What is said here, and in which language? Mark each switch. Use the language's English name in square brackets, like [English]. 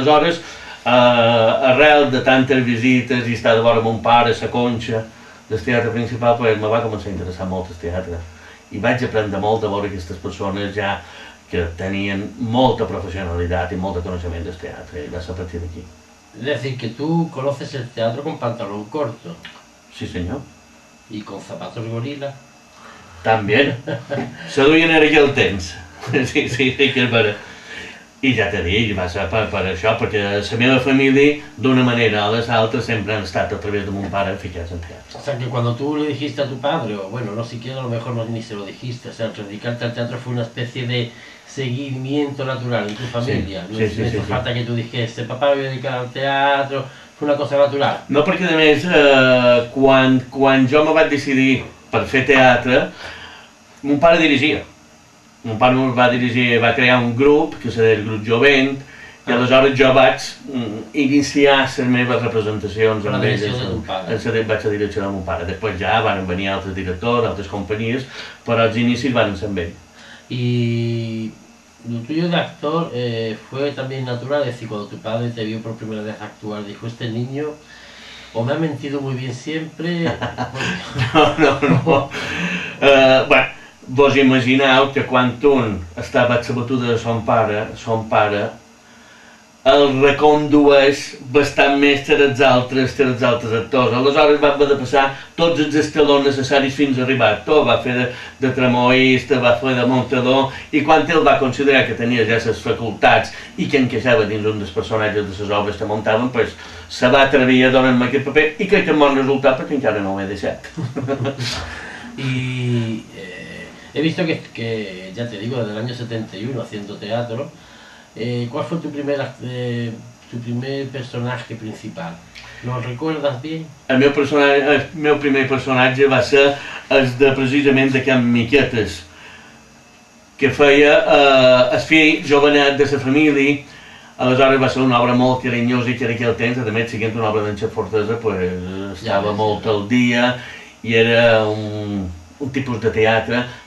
[Catalan] Aleshores, arrel de tantes visites i estar de vora mon pare, la Conxa, del teatre principal, me va començar a interessar molt el teatre. I vaig aprendre molt de veure aquestes persones ja que tenien molta professionalitat i molt de coneixement del teatre, i va ser a partir d'aquí. [Spanish] Es decir, que tú conoces el teatro con pantalón corto. [Catalan] Sí, senyor. [Spanish] Y con zapatos gorila. [Catalan] També. Se duien en aquell temps. Sí, que és vera. I ja t'he dit, va ser per això, perquè la meva família, d'una manera o de l'altra, sempre han estat a través de mon pare ficats en teatre. [Spanish] O sea, que cuando tú le dijiste a tu padre, o bueno, no siquiera a lo mejor ni se lo dijiste, o sea, dedicarte al teatro fue una especie de seguimiento natural en tu familia. Sí, no hizo falta que tú dijiste, papá, me voy a dedicar al teatro, fue una cosa natural. [Catalan] No, perquè a més, quan jo me vaig decidir per fer teatre, mon pare dirigia. Mon pare va crear un grup, que és el grup Jovent, i aleshores jo vaig iniciar les meves representacions amb ells. Vaig a direcció de mon pare. Després ja van venir altres directors, altres companyies, però els inicis van ser amb ell. [Spanish] Y lo tuyo de actor fue también natural, es decir, cuando tu padre te vio por primera vez actuar, dijo, este niño o me ha mentido muy bien siempre... No. [Catalan] Bueno, vos imagineu que quan un estava a la batuda de son pare el recondueix bastant més que els altres actors. Aleshores va haver de passar tots els escalons necessaris fins a arribar a actor. Va fer de tramoista, va fer de muntador, i quan ell va considerar que tenia ja les facultats i que encaixava dins un dels personatges de les obres que muntaven, se va atrevir a donar-me aquest paper i crec que en bon resultat perquè encara no ho he deixat. [Spanish] Y he visto que, ya te digo, desde el año 71 haciendo teatro. ¿Cuál fue tu primer personaje principal? ¿Lo recuerdas bien? [Catalan] El meu primer personatge va ser el de precisament de Can Miquetes, que feia el fill jovenet de la família. Aleshores va ser una obra molt carinyosa i que en aquell temps, a més, sent una obra d'en Xef Fortesa, estava molt al dia i era un tipus de teatre.